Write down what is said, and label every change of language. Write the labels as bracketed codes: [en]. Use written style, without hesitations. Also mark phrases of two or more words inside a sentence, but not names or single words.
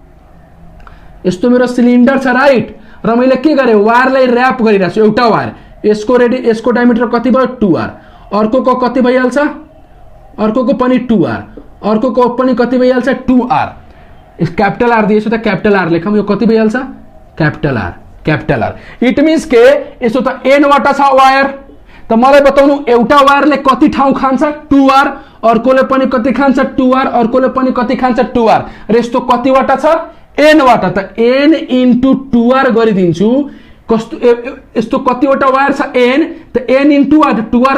[ne] यस्तो मेरो सिलिन्डर छ राइट र मैले के गरे वायरलाई र्याप गरिरहेछु एउटा वायर यसको डायमिटर कति भयो 2r अर्कोको कति भइहाल्छ अर्कोको पनि 2r अर्कोको पनि कति भइहाल्छ 2r [en] capital R [ne] दिएछु त [en] capital R [ne] लेखौं यो कति भइहाल्छ [en] capital R it means [ne] के यसो त एन वटा छ वायर त मलाई बताउनु एउटा वायरले कति ठाउँ खान्छ 2r अर्कोले पनि कति खान्छ 2r अर्कोले पनि कति खान्छ 2r र यस्तो कति वटा छ n वटा त n इन्टु 2r गरिदिन्छु कस्तो यस्तो कतिवटा वायर छ n त n इन्टु 2r